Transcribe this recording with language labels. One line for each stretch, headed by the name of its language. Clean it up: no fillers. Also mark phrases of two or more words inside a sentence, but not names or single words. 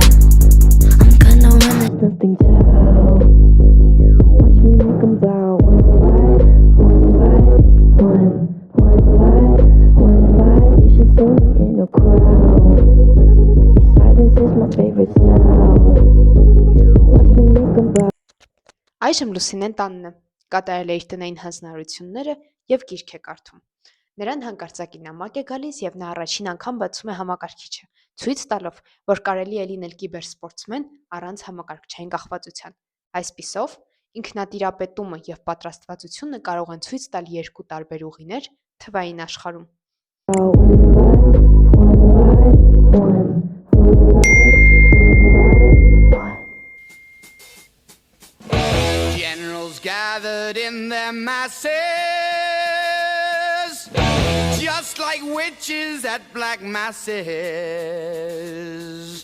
English: I'm gonna run, there's nothing to help. Watch me make 'em bow. One bite, one bite, one bite, one bite. You should see me in a crowd. Your silence is my favorite sound. Watch me make 'em bow.
Armenian: Այժմ Լուսինեն տանն է, կատարել է իր տնային հանձնարարությունները և գիրք է կարդում։ Նրան հանկարծակի նամակ է գալիս և նա առաջին անգամ բացում է համակարգիչը, ցույց տալով, որ կարելի է լինել կիբերսպորտսմեն առանց համակարգչային կախվածության։ Այսպիսով, ինքնատիրապետումը և պատրաստվածությունը կարող են ցույց տալ երկու տարբեր ուղիներ թվային աշխարհում։
English: Generals gathered in their masses, just like witches at black masses.